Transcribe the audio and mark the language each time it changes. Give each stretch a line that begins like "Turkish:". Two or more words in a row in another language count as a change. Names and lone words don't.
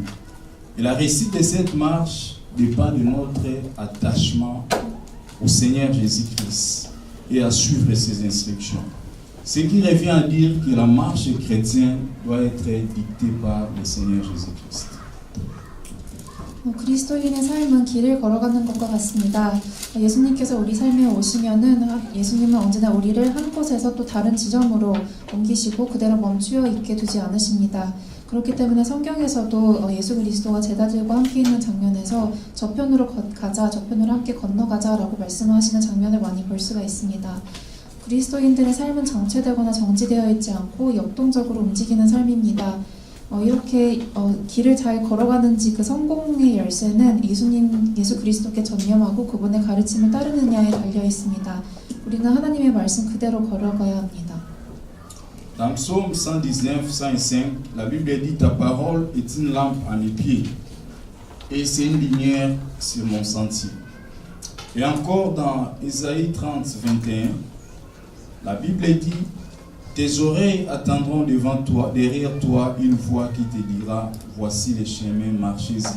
French: Et la réussite de cette marche dépend de notre attachement au Seigneur Jésus-Christ et à suivre ses instructions. Ce qui revient à dire que la marche chrétienne doit être dictée par le Seigneur Jésus-Christ.
Korean: 그리스도인의 삶은 길을 걸어가는 것과 같습니다. 예수님께서 우리 삶에 오시면은 예수님은 언제나 우리를 한 곳에서 또 다른 지점으로 옮기시고 그대로 멈추어 있게 두지 않으십니다. 그렇기 때문에 성경에서도 예수 그리스도가 제자들과 함께 있는 장면에서 저편으로 가자, 저편으로 함께 건너가자라고 말씀하시는 장면을 많이 볼 수가 있습니다. 그리스도인들의 삶은 정체되거나 정지되어 있지 않고 역동적으로 움직이는 삶입니다. 이렇게 길을 잘 걸어가는지 그 성공의 열쇠는 예수 그리스도께 전념하고 그분의 가르침을 따르느냐에 달려 있습니다. 우리는 하나님의 말씀 그대로 걸어가야 합니다.
French: Dans Psaume 119, 105, la Bible dit, ta parole est une lampe à mes pieds et c'est une lumière sur mon sentier. Et encore dans Ésaïe 30, 21, la Bible dit, tes oreilles attendront devant toi, derrière toi, une voix qui te dira, voici les chemins, marchez-y.